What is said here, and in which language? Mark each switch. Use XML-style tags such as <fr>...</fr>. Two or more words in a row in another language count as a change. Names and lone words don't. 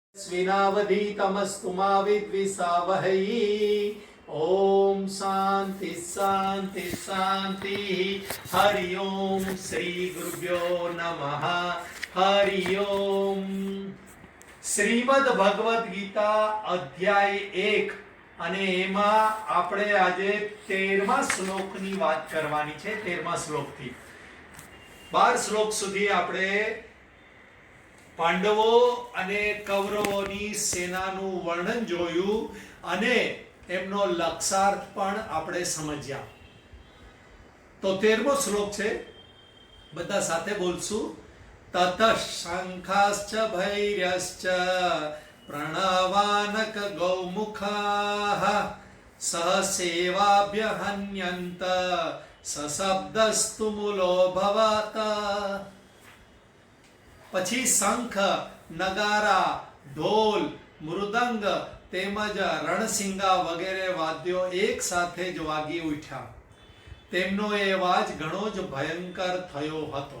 <sa>स्विनावधीतमस्तु मा विद्विषावहै। ओम शांति शांति शांति। हरि ओम श्री गुरुभ्यो नमः। हरि ओम।</sa> <gu>શ્રીમદ ભગવદ ગીતા અધ્યાય 1 અને એમાં આપણે આજે 13મા શ્લોકની વાત કરવાની છે। 13મા શ્લોકથી 12 શ્લોક સુધી આપણે પાંડવો અને કૌરવોની સેનાનું વર્ણન જોયું અને એમનો લક્ષાર્થ પણ આપણે સમજ્યા। તો 13મો શ્લોક છે, બધા સાથે બોલશું।</gu> <sa>ततः शंखाश्च भैर्यश्च प्रणवानक गौमुखाः सहसेवाभ्यहन्यन्त सशब्दस्तु मूलोऽभवत्।</sa> <gu>પછી શંખ, નગારા, ઢોલ, મૃદંગ તેમજ રણસિંગા વગેરે વાદ્યો એક સાથે જ વાગી ઉઠ્યા। તેમનો એ અવાજ ઘણો જ ભયંકર થયો હતો।</gu>